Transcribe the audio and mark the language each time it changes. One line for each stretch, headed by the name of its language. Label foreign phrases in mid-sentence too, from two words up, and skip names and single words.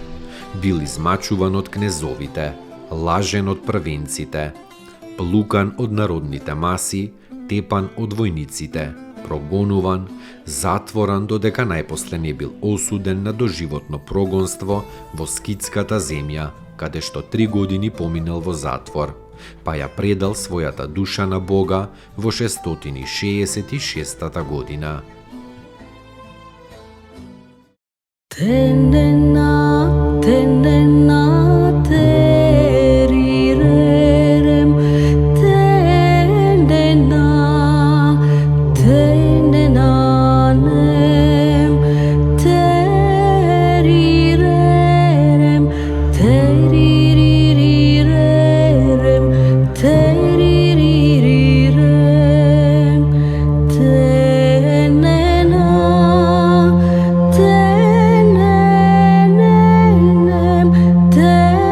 Macedonian: Бил измачуван од кнезовите, лажен од првенците, плукан од народните маси, тепан од војниците, прогонуван, затворан додека најпосле не бил осуден на доживотно прогонство во скитската земја, каде што 3 години поминал во затвор, па ја предал својата душа на Бога во 666 година. Tenena, tenena, terirerem, tenena, tenenanem, terirerem, teririrerem, teririrerem, tenena, tenena.